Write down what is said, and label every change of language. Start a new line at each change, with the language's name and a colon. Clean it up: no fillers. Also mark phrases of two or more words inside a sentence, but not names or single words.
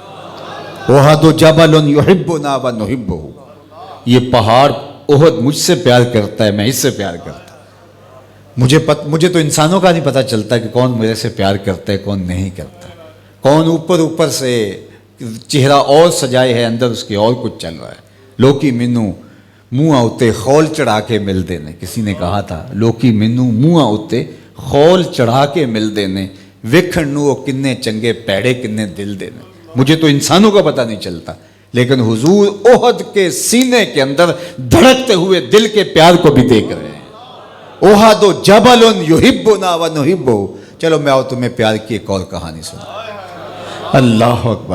Arabic: احد جبل یحبنا ونحبہ،
Urdu: یہ پہاڑ احد مجھ سے پیار کرتا ہے، میں اس سے پیار کرتا ہوں۔ مجھے تو انسانوں کا نہیں پتہ چلتا کہ کون میرے سے پیار کرتا ہے کون نہیں کرتا، کون اوپر سے چہرہ اور سجائے ہے اندر اس کے اور کچھ چل رہا ہے۔
Punjabi: لوکی مینوں منہ اُتے خول چڑھا کے مل دینے،
Urdu: کسی نے کہا تھا
Punjabi: لوکی مینوں منہ اُتے خول چڑھا کے مل دینے، ویکھن نوں کنے چنگے پیڑے کنے دل دینے۔
Urdu: مجھے تو انسانوں کا پتہ نہیں چلتا لیکن حضور احد کے سینے کے اندر دھڑکتے ہوئے دل کے پیار کو بھی دیکھ رہے ہیں۔
Arabic: احد جبل یحبنا ونحبہ۔
Urdu: چلو میں تمہیں پیار کی ایک اور کہانی سنا۔ اللہ اکبر۔